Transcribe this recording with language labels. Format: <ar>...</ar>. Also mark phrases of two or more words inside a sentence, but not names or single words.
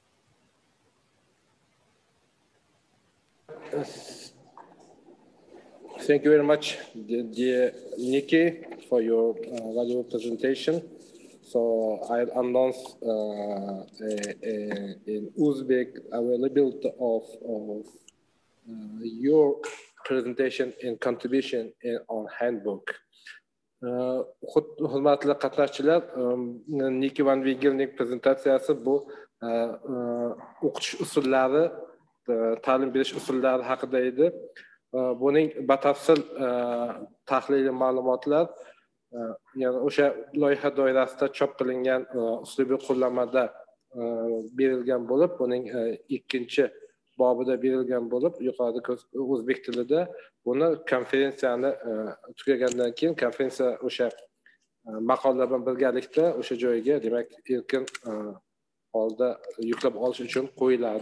<en>Thank you very much, dear Nikki, for your valuable presentation. So I'll announce in Uzbek availability of your presentation and contribution on handbook.</en> <uz>Hurmatli qatnashchilar, Nikki van Wigelning prezentatsiyasi bu o'qitish usullari, ta'lim berish usullari haqida edi. buning batafsil tahliliy ma'lumotlar ya'ni o'sha loyiha doirasida chop qilingan uslubiy qo'llanmada berilgan bo'lib, buning ikkinchi bobida berilgan bo'lib, yuqorida o'zbek tilida buni konferensiyani tugagandan keyin konferensiya o'sha maqolalar bilan birgalikda o'sha joyga, demak, erkin holda yuklab olish uchun qo'yiladi.</uz>